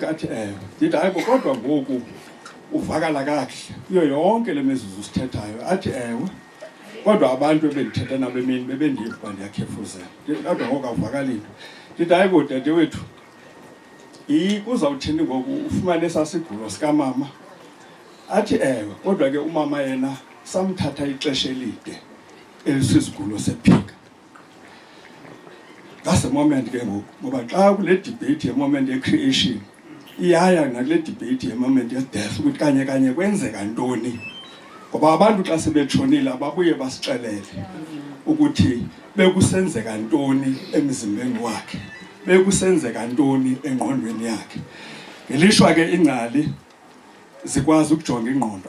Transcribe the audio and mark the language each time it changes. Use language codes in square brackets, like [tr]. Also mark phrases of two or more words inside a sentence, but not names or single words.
[xh] athi ndithi hayibo kodwa ngoku uvakala kakuhle kuyo yonke le mizuzu sithethayo athi ewe kodwa abantu ebendithetha nabo emini bebendiva ndiyakhefuzela kodwa ngoku awuvakali nto ndithi hayibo dade wethu kuzawuthini ngoku ufumane esasigulo sikamama athi ewe kodwa ke umama yena samthatha ixesha elide elisizigulo sephika [en] that's the moment [xh] ke ngoku ngoba xa kule debate ye-moment ye-creation iyaya nakule debate ye-moment ye-death ukuthi kanye kanye kwenzeka ntoni ngoba abantu xa sebetshonile ababuye basixelele ukuthi bekusenzeka ntoni emzimbeni wakhe bekusenzeka ntoni engqondweni yakhe ngelishwa ke ingcali zikwazi ukujonga ingqondo